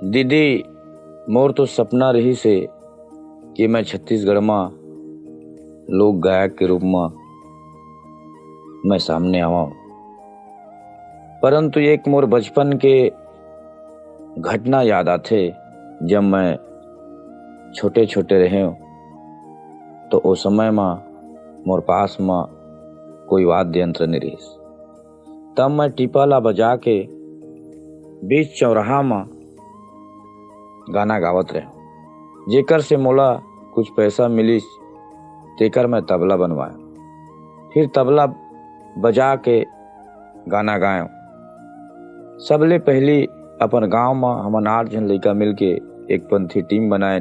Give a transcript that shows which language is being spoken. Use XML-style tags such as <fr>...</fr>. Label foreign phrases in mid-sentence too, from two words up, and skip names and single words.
<hne>दीदी, मोर तो सपना रही से कि मैं छत्तीसगढ़ में लोक गायक के रूप में मैं सामने आवा, परंतु एक मोर बचपन के घटना याद आते। जब मैं छोटे छोटे रहे तो उस समय में मोर पास में कोई वाद्य यंत्र नहीं रही। तब मैं टिपाला बजा के बीच चौराहा में गाना गावत रहे, जेकर से मोला कुछ पैसा मिली तेकर मैं तबला बनवाया, फिर तबला बजा के गाना गायो। सबले पहली अपन गांव में हमन 8 जन लड़का मिल के एक पंथी टीम बनाए।</hne>